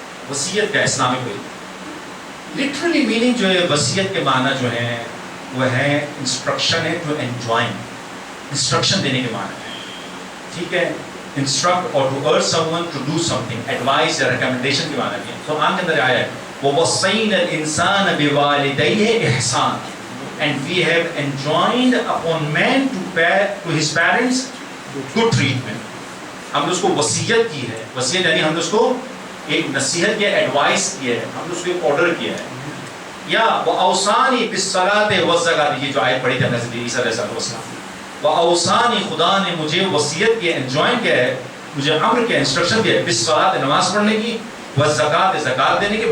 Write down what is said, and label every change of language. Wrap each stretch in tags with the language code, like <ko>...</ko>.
<hi>वसीयत का Islamic bill literally meaning जो है वसीयत के माना जो है वो है इंस्ट्रक्शन है, टू एंजॉइन, इंस्ट्रक्शन देने के माना है. ठीक है, इंस्ट्रक्ट और</hi> <en>to urge someone to do something,</en> <hi>advice या रिकमेंडेशन के माना है. तो आम के अंदर आया है</hi> <ar>وَوَصَّيْنَا الْإِنسَانَ بِوَالِدَيْهِ إِحْسَانًا,</ar> <en>and we have enjoined upon man to his parents good treatment.</en> <hi>हमने उसको वसीयत की है. वसीयत यानी हमने उसको एक नसीहत किया, एडवाइस किया है, हमने उसको एक ऑर्डर किया है. या</hi> <ar>वअौसानी बिस्सलाति वज़्ज़कात,</ar> <hi>ये जो आयत पढ़ी थी हमने हज़रत ईसा अलैहिस्सलाम. वअौसानी, खुदा ने मुझे वसीयत की, एंजॉइन किया है, मुझे अम्र किया, इंस्ट्रक्शन दिया है, बिस्सलात, नमाज पढ़ने की, वज़्ज़कात, ज़कात देने के.</hi>